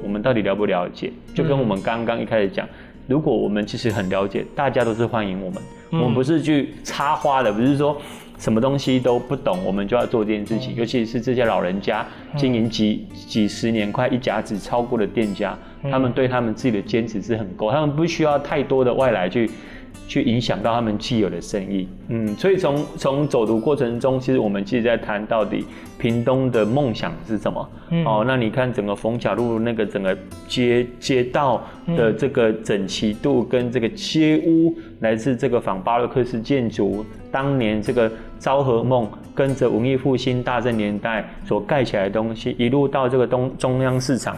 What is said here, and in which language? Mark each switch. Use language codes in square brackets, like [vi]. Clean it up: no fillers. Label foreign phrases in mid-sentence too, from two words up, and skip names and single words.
[zh] 我們到底了不了解，就跟我們剛剛一開始講，如果我們其實很了解，大家都是歡迎我們，我們不是去插花的，不是說什麼東西都不懂，我們就要做這件事情。尤其是這些老人家經營幾十年，快一甲子超過的店家，他們對他們自己的堅持是很夠，他們不需要太多的外來去影響到他們既有的生意。所以從走讀過程中，其實我們其實在談到底屏東的夢想是什麼。那你看整個逢甲路那個整個街道的這個整齊度跟這個街屋，來自這個仿巴洛克式建築，當年這個昭和夢跟着文藝復興大正年代所蓋起來的東西，一路到這個中央市場。